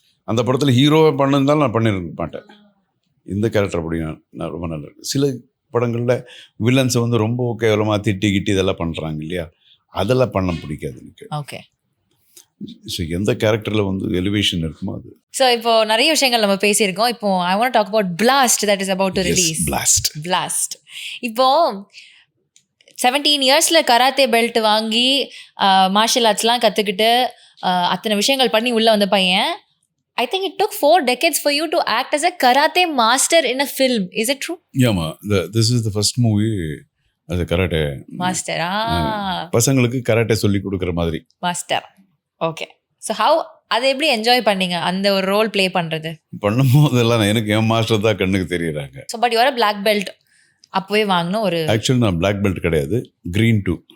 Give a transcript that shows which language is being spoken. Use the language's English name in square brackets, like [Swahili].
[Tamil] அந்த படத்தில் ஹீரோவை பண்ணிருந்தாலும் நான் பண்ணிருக்க மாட்டேன். இந்த கேரக்டர் அப்படி நான் ரொம்ப நல்லா இருக்கு. சில படங்களில் வில்லன்ஸை வந்து ரொம்ப கேவலமாக திட்டி கிட்டி இதெல்லாம் பண்ணுறாங்க இல்லையா, அதெல்லாம் பண்ண பிடிக்காது எனக்கு. ஓகே. ஸோ எந்த கேரக்டரில் வந்து எலிவேஷன் இருக்குமோ அது. ஸோ இப்போ நிறைய விஷயங்கள் நம்ம பேசியிருக்கோம். இப்போ [English] I want talk about blast that is about to release. [Tamil] Blast இப்போ 17 இயர்ஸில் கராத்தே பெல்ட் வாங்கி மார்ஷல் ஆர்ட்ஸ்லாம் கற்றுக்கிட்டு அத்தனை விஷயங்கள் பண்ணி உள்ளே வந்த பையன், [English] I think it took 4 decades for you to act as a karate master in a film. Is it true? Yeah, this is the first movie as a karate master. [Tamil] பசங்களுக்கு karate சொல்லி கொடுக்குற மாதிரி [English] Master. Okay. So how [Tamil] அதை எப்படி enjoy பண்ணீங்க அந்த ஒரு role play பண்ணுறது? பண்ணும்போதெல்லாம் எனக்கு என் மாஸ்டர் தான் கண்ணுக்கு தெரியுறாங்க. [English] So but you are black belt அப்போவே வாங்கின ஒரு. [Tamil] ஆக்சுவலி நான் பிளாக் பெல்ட் கிடையாது, [English] green 2.